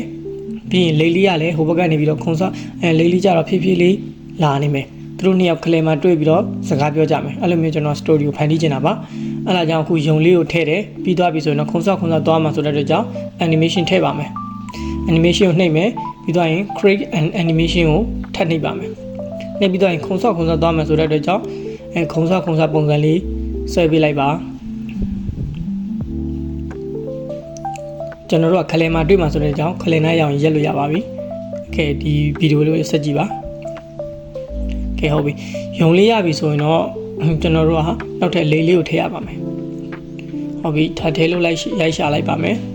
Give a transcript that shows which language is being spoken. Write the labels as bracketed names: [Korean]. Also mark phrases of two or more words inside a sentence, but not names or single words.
[Burmese] ပြီးရင်လိပ်လေးကလည်းဟိုဘက်ကနေပြီးတော့ခုံဆွာလိပ်လေးကြတော့ဖြည်းဖြည်းလေးလာနေမယ်သူတို့နှစ်ယောက်ကလေးမှာတွေ့ပြီးတော့စကားပြောကြမယ်အဲ့လိုမျိုးကျွန်တော် story ကိုဖန်တီးချင်တာပါအဲ့ဒါကြောင့်အခုယုံလေးကိုထည့်တယ်ပြီးသွားပြီဆိုရင်တော့ခုံဆွာသွားမှာဆိုတဲ့အတွက်ကြောင့် animation ထည့်ပါမယ် animation ကိုနှိပ်မယ်ပြီးသွားရင် [English] create an animation [Burmese] ကိုထပ်နှိပ်ပါမယ်နှိပ်ပြီးသွားရင်ခုံဆွာသွားမှာဆိုတဲ့အတွက်ကြောင့်ခုံဆွာပုံစံလေးဆွဲပေးလိုက်ပါ ကျွန်တော်တို့ကခလယ်မှာတွေ့မှာဆိုတဲ့အကြောင်းခလယ်နားရအောင်ရက်လို့ရပါပြီ။ကဲဒီဗီဒီယိုလေးကိုဆက်ကြည့်ပါ။ကဲဟုတ်ပြီ။ယုံလေးရပြီဆိုရင်တော့ကျွန်တော်တို့ကနောက်ထပ်လေးလေးကိုထည့်ရပါမယ်။ဟုတ်ပြီထပ်ထည့်လို့ရိုက်ရှာလိုက်ပါမယ်